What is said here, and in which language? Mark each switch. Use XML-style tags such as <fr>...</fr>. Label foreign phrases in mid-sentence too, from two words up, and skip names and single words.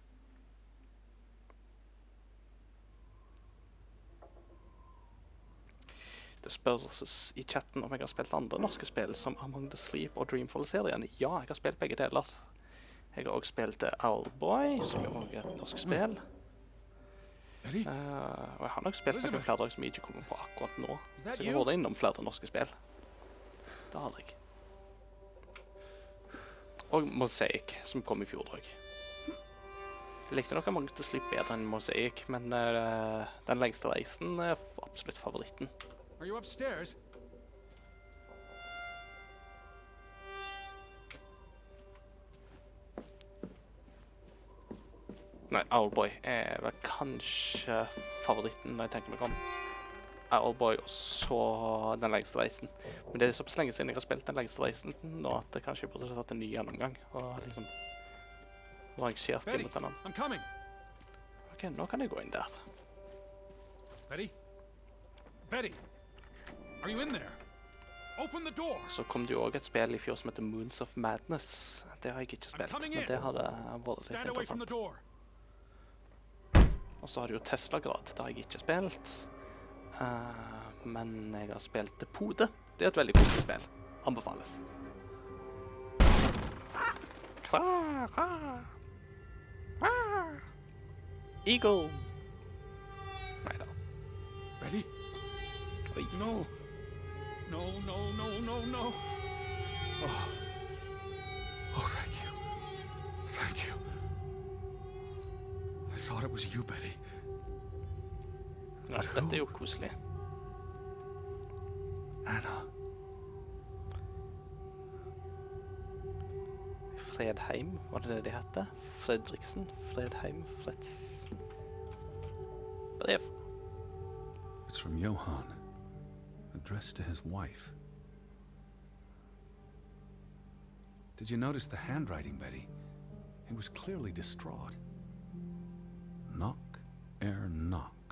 <no>Det spørres i chatten om jeg har spilt andre norske spill som Among the Sleep og Dreamfall-serien. Ja, jeg har spilt begge deler. Jeg har også spilt Owlboy, som jo også er et norsk spill.</no> <en>Betty?</en> <no>Og jeg har nok spilt noen flere som jeg ikke kommer på akkurat nå.</no> <en>Is that</en> <no>Så jeg</no> <en>you?</en> <no>har vært innom flere norske spill. Det har jeg. Og Mosaic, som kom i fjor også. Jeg likte nok Among the Sleep bedre enn Mosaic, men den lengste reisen er absolutt favoritten.</no> <en>Are you upstairs?</en> <no>Nei, Owlboy er vel kanskje favoritten når jeg tenker meg om. Owlboy og så den lengste reisen. Men det er såpass lenge siden jeg har spilt den lengste reisen nå at det kanskje jeg burde tatt en ny gjennomgang og liksom rangert</no> <en>Betty,</en> <no>imot den andre.</no> <en>I'm coming.</en> <no>Ok, nå kan jeg gå inn der.</no> <en>Betty? Betty? Are you in there? Open the door.</en> <no>Så kom det jo også et spill i fjor som heter Moons of Madness. Det har jeg ikke spilt, men det hadde vært litt</no> <en>Stand away from the</en> <no>interessant.</no> <en>door.</en> <no>Og så har det jo Tesla-grad, det har jeg ikke spilt. Men jeg har spilt det Pode. Det er et veldig koselig spill. Anbefales. Kra, kra. Kra. Eagle. Neida.</no> <en>Betty? Oi. No. No, no, no, no, no. Oh. Oh, thank you. Thank you. I thought it was you, Betty.</en> <no>Ja, dette er jo koselig. Anna. Fredheim, var det de hette? Fredriksen, Fredheim, Freds... Brev.</no> <en>It's from Johann, addressed to his wife. Did you notice the handwriting, Betty? He was clearly distraught. Knock ere knock.</en>